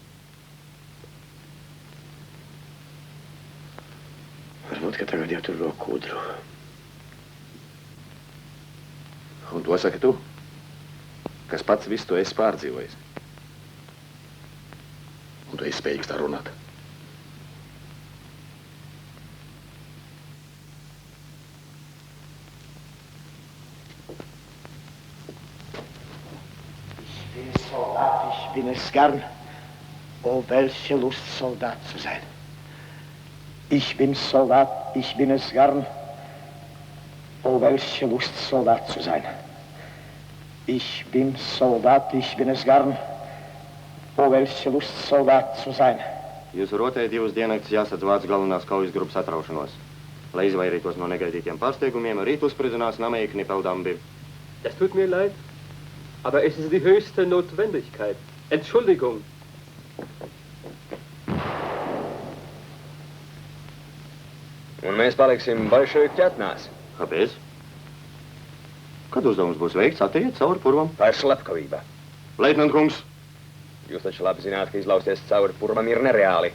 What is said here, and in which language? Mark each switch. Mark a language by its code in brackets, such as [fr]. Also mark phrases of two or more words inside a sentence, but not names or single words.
[lv] Varbūt, ka tagad jau tur vēl kūdru. Un to saki tu, kas pats visu to esi pārdzīvojis. Un tu esi spējīgs tā runāt. [de] Ich bin es gern. Oh, welche Lust, Soldat zu sein. Ich bin Soldat, ich bin es gern. Oh, welche Lust, Soldat zu sein. Ich bin Soldat, ich bin es gern. Oh, welche Lust, Soldat zu sein. [lv] Jūsu rotē 2 diennaktis jāsadz Vācu galvenās kaujas grupas atraušanos. Lai izvairītos no negaidītiem pārsteigumiem, rīt uzspridzinās Namei Knipeldambi. [de] Es tut mir leid, aber es ist die höchste Notwendigkeit. Entschuldigung. [lv] Un mēs paliksim bolševiku ķetnās. Kāpēc? Kad uzdevums būs veikts, attiet cauri purvam? Tā ir slepkavība. Leitnant kungs! Jūs taču labi zināt, ka izlausties cauri purvam ir nereāli.